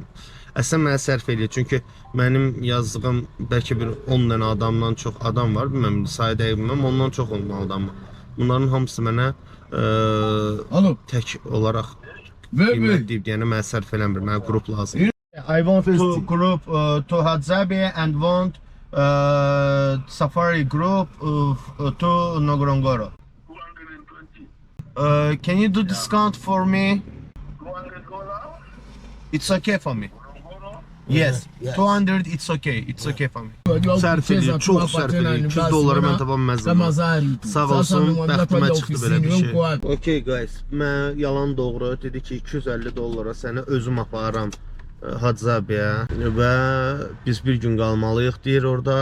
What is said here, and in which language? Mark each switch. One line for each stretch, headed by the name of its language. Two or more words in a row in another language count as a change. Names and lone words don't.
Azerbaijani: Əslən mənə sərf eləyir, çünki mənim yazdığım bəlkə bir 10 dənə adamdan çox adam var, bilməm, sayı dəqiq bilməm, ondan çox olmalı adam var. Bunların hamısı mənə tək olaraq qiymət deyib deyənə mənə sərf eləmir, mənə qrup lazım.
English: I want to group to Hadzabe and want safari group to Ngorongoro. Can you do discount for me? It's okay for me. Yes, 200 it's okay. It's okay for me.
Azerbaijani: Sərf edir, çox sərf edir. 200 dollara mən tapa bilməzdim. Sağ olsun, bəxtimə çıxdı belə bir şey.
English: Okay guys,
Azerbaijani: mən yalan doğru dedi ki 250 dollara səni özüm aparıram Hadzabeyə və biz bir gün qalmalıyıq deyir orada.